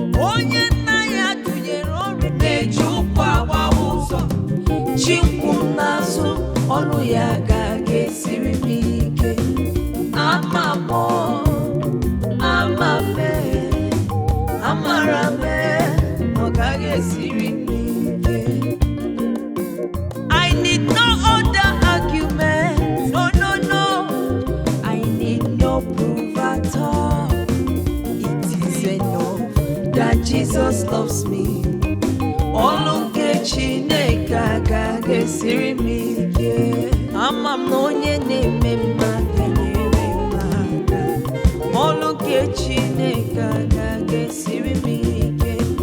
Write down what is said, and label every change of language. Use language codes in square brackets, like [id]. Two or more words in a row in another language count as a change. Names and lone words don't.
[ig] Onye nna ya tụnyere ọrịa na-eji ụkwụ agbawa ụzọ. Chi nkwụ m n'azụ, ọlụ ya ga ga-esiri m ike. Ama m, ama m, amara m, ọ gaghị esiri m ike. [en] I need no other argument. No, no, no. I need no proof at all. It is enough that Jesus loves me. [ig] Ọlụ nke Chineke agaghị esiri m ike. Ama m na onye na-eme mma ga-enyere m aka. Ọlụ nke Chineke agaghị esiri m ike.